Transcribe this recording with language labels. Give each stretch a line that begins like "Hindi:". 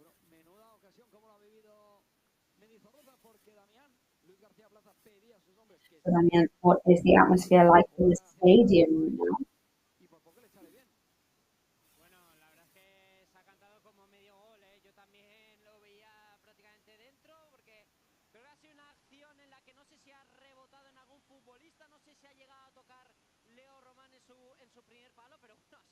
Spanish: Menuda ocasión como lo ha vivido Mendizorroza, porque Damián, Luis García Plaza pedía a sus hombres que
English: So, Damian, what is the atmosphere like in the stadium now?
Spanish: y por poco le sale bien. Bueno, la verdad es que se ha cantado como medio gol, yo también lo veía prácticamente dentro, porque creo que ha sido una acción en la que no sé si ha rebotado en algún futbolista, no sé si ha llegado a tocar Leo Román en su primer palo, pero bueno,